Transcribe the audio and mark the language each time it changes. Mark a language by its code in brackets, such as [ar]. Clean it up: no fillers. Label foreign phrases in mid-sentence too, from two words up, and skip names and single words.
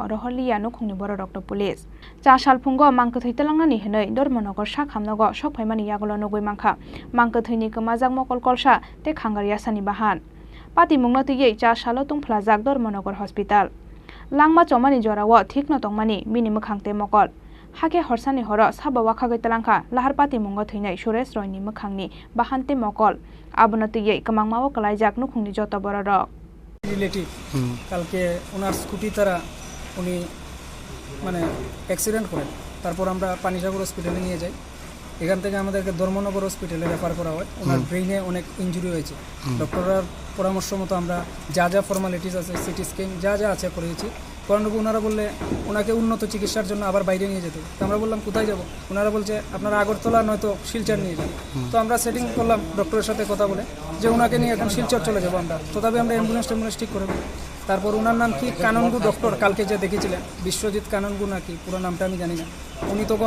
[trp] रहलिया नुखुंनि बररक पुलिस चासाल फुंगो मांकथै तलांनानै हनै धर्मनगर साखामनगर सकफाइमानि यागुलो नगै मांखा मांकथैनि कमाजाक मकल कलसा ते खांगारिया सानि बाहान पार्टी मुंगनो तैयै चासालो तं फ्लाजाक धर्मनगर हस्पिटाल लांगमा चौमानि जराव ठीक न तंमानि बिनि मोखांते मकल हाके हरसानि हर साबा वाखा गैतलांखा लाहारपाति मुंग थैनाय सुरेश रयनि मोखांनि बाहानते मकल आबोनो तैयै कमांगमाव कलाइजाक नुखुंनि जत बररक [bn] रिलेटिव কালকে ওনার স্কুটি তারা উনি মানে অ্যাক্সিডেন্ট করেন তারপর আমরা পানিসাগর হসপিটালে নিয়ে যাই এখান থেকে আমাদেরকে ধর্মনগর হসপিটালে রেফার করা হয় ওনার ব্রেইনে অনেক ইনজুরি হয়েছে ডক্টরের পরামর্শ মতো আমরা যা যা ফর্মালিটিস আছে [en] CT scan [bn] যা যা আছে করেছি করানোর ওনারা বললে ওনাকে উন্নত চিকিৎসার জন্য আবার বাইরে নিয়ে যেতে তো আমরা বললাম কোথায় যাব ওনারা বলছে আপনারা আগরতলা নয়তো শিলচর নিয়ে যান তো আমরা সেটিং করলাম ডক্টরের সাথে কথা বলে যে ওনাকে নিয়ে এখন শিলচর চলে যাবো আমরা তথাপি আমরা অ্যাম্বুলেন্স ঠিক করে দেবো তারপর ওনার নাম কি কাননগু ডক্টর কালকে যে দেখেছিলেন বিশ্বজিৎ কাননগু নাকি পুরো নামটা আমি জানি না উনি